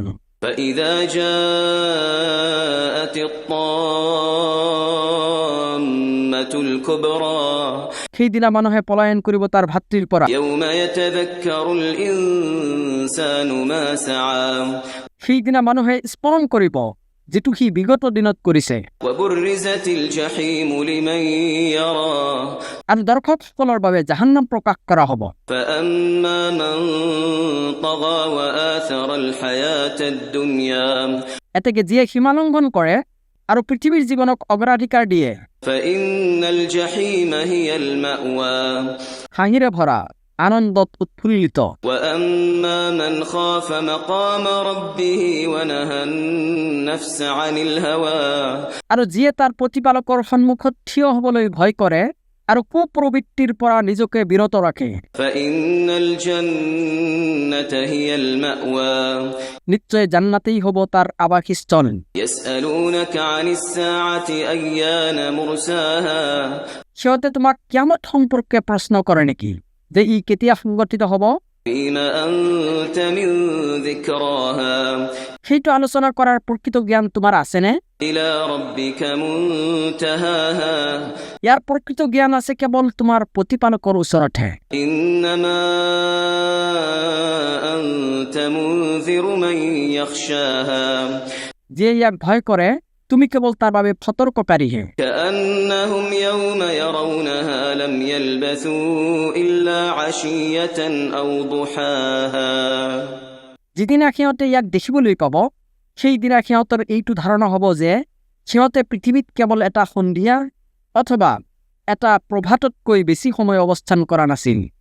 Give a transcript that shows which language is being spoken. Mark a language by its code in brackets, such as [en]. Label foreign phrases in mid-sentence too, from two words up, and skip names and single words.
[ar] فإذا جاءت الطامة الكبرى [as] সেইদিনা মানুহে পলায়ন কৰিব তাৰ ভাতৃৰ পৰা। [ar] يوم يتذكر الإنسان ما سعى [as] সেইদিনা মানুহে স্মৰণ কৰিব যিটো সি বিগত দিনত কৰিছে। [ar] وبرزت الجحيم لمن يرى [as] আৰু দৰ্শকসকলৰ বাবে জাহান্নাম প্ৰকাশ কৰা হ'ব। [ar] فأما من طغى وآثر الحياة الدنيا [as] এতেকে যিয়ে সীমালংঘন কৰে আৰু পৃথিৱীৰ জীৱনক অগ্ৰাধিকাৰ দিয়ে, [ar] فإن الجحيم هي المأوى [as] হাঁহিৰে ভৰা, আনন্দত উৎফুল্লিত। [ar] وأما من خاف مقام ربه ونهى النفس عن الهوى [as] আৰু যিয়ে তাৰ প্ৰতিপালকৰ সন্মুখত থিয় হ'বলৈ ভয় কৰে আৰু কুপ্ৰবৃত্তিৰ পৰা নিজকে বিৰত ৰাখে, [ar] فإن الجنة هي المأوى [as] নিশ্চয় জান্নাতেই হ'ব তাৰ আৱাসস্থল। [ar] يسألونك عن الساعة أيان مرساها [as] সিহঁতে তোমাক কিয়ামত সম্পৰ্কে প্ৰশ্ন কৰে নেকি, যে ই কেতিয়া সংগঠিত হ'ব? [ar] فيما أنت من ذكراها [as] সেইটো আলোচনা কৰাৰ প্ৰকৃত জ্ঞান তোমাৰ আছেনে? [ar] إلى ربك منتهاها [as] ইয়াৰ প্ৰকৃত জ্ঞান আছে কেৱল তোমাৰ প্ৰতিপালকৰ ওচৰতহে। [ar] إنما أنت منذر من يخشاها [as] যিয়ে ইয়াক ভয় কৰে তুমি কেৱল তাৰ বাবে সতৰ্ককাৰীহে। [ar] كأنهم يوم يرونها لم يلبثوا إلا عشية أو ضحاها [as] যিদিনা সিহঁতে ইয়াক দেখিবলৈ পাব সেইদিনা সিহঁতৰ এইটো ধাৰণা হ'ব যে সিহঁতে পৃথিৱীত কেৱল এটা সন্ধিয়া অথবা এটা প্ৰভাততকৈ বেছি সময় অৱস্থান কৰা নাছিল।